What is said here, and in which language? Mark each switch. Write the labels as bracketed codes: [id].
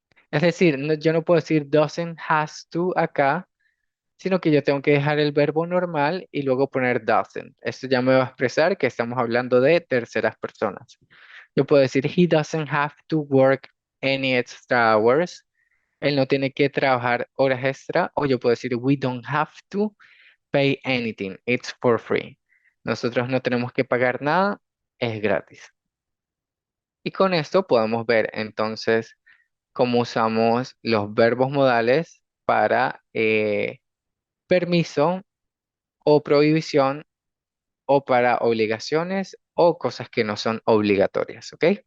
[es] Es decir, yo no puedo decir [en] doesn't has to [es] acá, sino que yo tengo que dejar el verbo normal y luego poner doesn't. Esto ya me va a expresar que estamos hablando de terceras personas. Yo puedo decir [en] he doesn't have to work any extra hours. [es] Él no tiene que trabajar horas extra. O yo puedo decir [en] we don't have to pay anything. It's for free. [es] Nosotros no tenemos que pagar nada. Es gratis. Y con esto podemos ver entonces cómo usamos los verbos modales para permiso o prohibición o para obligaciones o cosas que no son obligatorias, ¿ok?